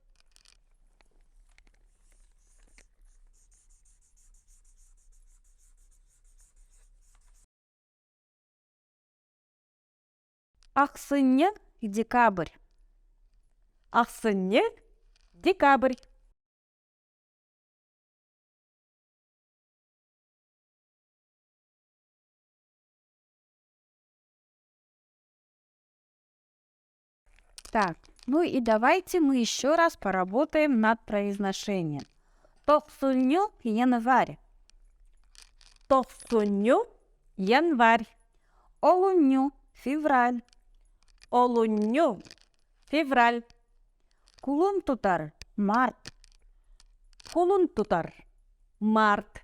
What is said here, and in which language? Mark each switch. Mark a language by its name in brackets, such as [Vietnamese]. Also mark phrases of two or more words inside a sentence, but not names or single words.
[Yakut] Аксыны. [Russian] Декабрь. [Yakut] Аксыны. Декабрь. [Russian] Так, ну и давайте мы еще раз поработаем над произношением. [Yakut] Токсуню. Январь. Токсуню. Январь. Олуню. Февраль. Олуню. Февраль. Кулун тутар. Март. Кулун тутар. Март.